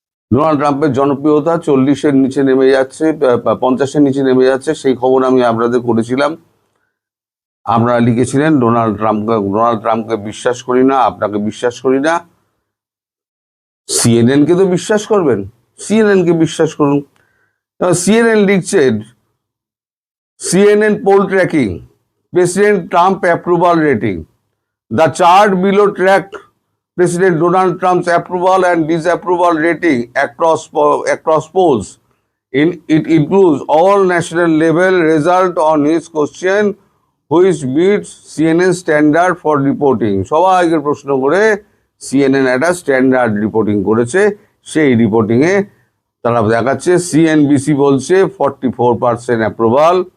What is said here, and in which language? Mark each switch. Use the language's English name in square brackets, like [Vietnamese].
[Bangla] Donald ট্রাম্পের জনপ্রিয়তা 40-এর নিচে নেমে যাচ্ছে, 50-এর নিচে নেমে যাচ্ছে। সেই খবর আমি আপনাদের করেছিলাম, আপনারা লিখেছিলেন ডোনাল্ড ট্রাম্পকে বিশ্বাস করি না, আপনাকে বিশ্বাস করি না। সিএনএন কে তো বিশ্বাস করবেন, সিএনএন কে বিশ্বাস করুন। সিএনএন লিখছে, [English] CNN poll tracking, President Trump approval rating. The chart below tracked President Donald Trump's approval and disapproval rating across polls. It includes all national level result on his question, which meets CNN standard for reporting. [Bangla] সবাইকে প্রশ্ন করে CNN একটা standard reporting করেছে। সেই রিপোর্টিংয়ে তারা দেখাচ্ছে, CNBC বলছে 44% approval,